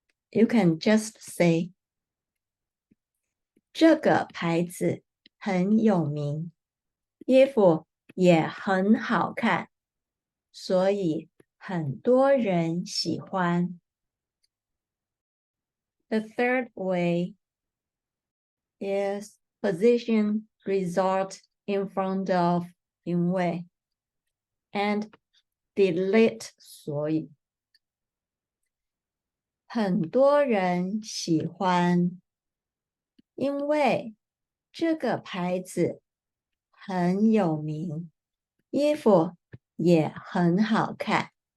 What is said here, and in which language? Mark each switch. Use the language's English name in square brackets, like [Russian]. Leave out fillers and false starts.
[English] You can just say [Chinese] 这个牌子很有名，衣服也很好看，所以很多人喜欢。 [English] The third way is position result in front of 因为 and delete 所以。 [Chinese] 很多人喜欢，因为这个牌子很有名，衣服也很好看。